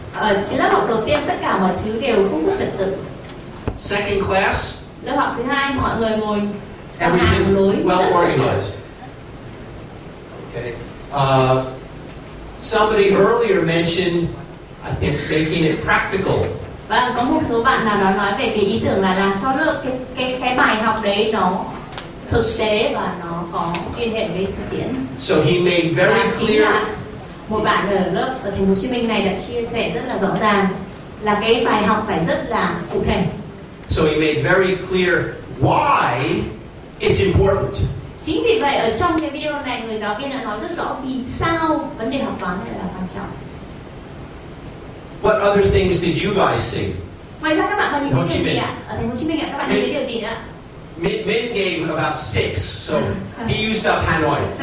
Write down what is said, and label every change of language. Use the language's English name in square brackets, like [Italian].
[Vietnamese] Ở cái lớp học đầu tiên tất cả mọi thứ đều không có trật tự. [English] Second class. [Vietnamese] Lớp học thứ hai mọi người ngồi [English] everything well organized. Okay. Somebody earlier mentioned, I think, making it practical. [Vietnamese] Và có một số bạn nào đó nói về cái ý tưởng là làm sao được cái bài học đấy nó thực tế và nó có liên hệ với thực tiễn. [English] So he made very clear. [Vietnamese] Một bạn ở lớp ở Thành phố Hồ Chí Minh này đã chia sẻ rất là rõ ràng là cái bài học phải rất là cụ thể. [English] So he made very clear why it's important. [Vietnamese] Chính vì vậy ở trong cái video này người giáo viên đã nói rất rõ vì sao vấn đề học toán này là quan trọng. [English] What other things did you guys see? [Vietnamese] Ngoài ra các bạn còn nhìn thấy điều gì ạ? Ở Thành phố Hồ Chí Minh ạ, các bạn nhìn thấy điều gì nữa? [English] Min gave about 6, so he used up Hanoi.